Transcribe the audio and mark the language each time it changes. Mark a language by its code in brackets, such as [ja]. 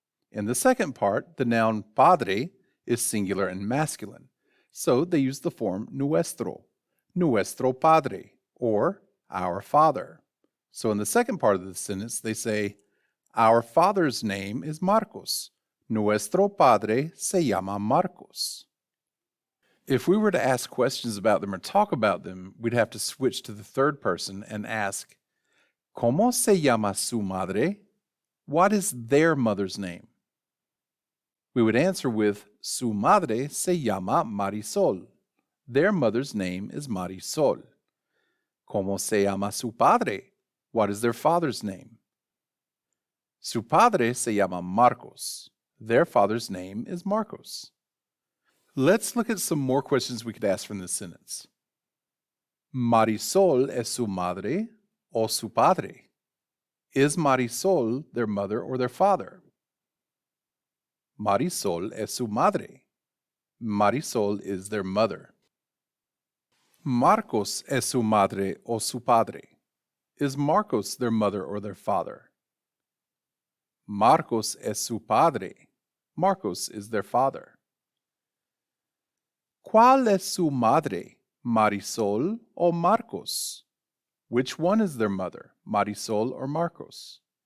[en] In the second part, the noun padre is singular and masculine, so they use the form nuestro, [es] nuestro padre, [en] or our father. So in the second part of the sentence, they say, our father's name is Marcos. [es] Nuestro padre se llama Marcos. [en] If we were to ask questions about them or talk about them, we'd have to switch to the third person and ask, [es] ¿Cómo se llama su madre? [en] What is their mother's name? We would answer with, [es] su madre se llama Marisol. [en] Their mother's name is Marisol. [es] ¿Cómo se llama su padre? [en] What is their father's name? [es] Su padre se llama Marcos. [en] Their father's name is Marcos. Let's look at some more questions we could ask from this sentence. [es] ¿Marisol es su madre o su padre? [en] Is Marisol their mother or their father? [es] Marisol es su madre. [en] Marisol is their mother. [es] Marcos es su madre o su padre? [en] Is Marcos their mother or their father? [es] Marcos es su padre. [en] Marcos is their father. [es] ¿Cuál es su madre, Marisol o Marcos? [en] Which one is their mother, Marisol or Marcos?